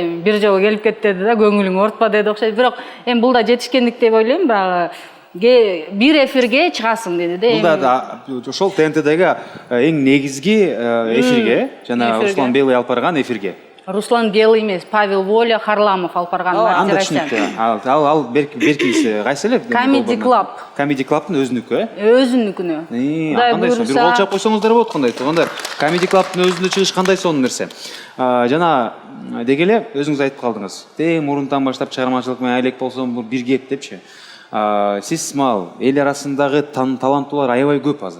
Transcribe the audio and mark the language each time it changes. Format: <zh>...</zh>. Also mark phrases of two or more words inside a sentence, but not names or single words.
<ky>Бир жолу келип кетти да, көңүлүң ортпа деди окшойт. Бирок эми бул да жетишкендик деп ойлойм, багы бир эфирге чыгасың деди да. Бул да ошол ТНТдеги эң негизги эфирге, жана Руслан Белый алып барган эфирге. Руслан Белый эмес, Павел Воля, Харламов алып барган. Анда түшүнүктүү. Ал беркиси кайсы эле? Comedy Club. Comedy Club'тын өзүнүкү, Өзүнүкүнө. Кандай сонун, бир кол чап койсоңуздар болот кандай туугандар. Comedy Club'тын өзүндө чыгыш кандай сонун нерсе. Жана деги эле өзүңүз айтып калдыңыз. Мурунтан баштап чыгармачылык менен айлек болсом бул бир кеп депчи. Сиз мал эл арасындагы таланттуулар аябай көп азыр.</ky>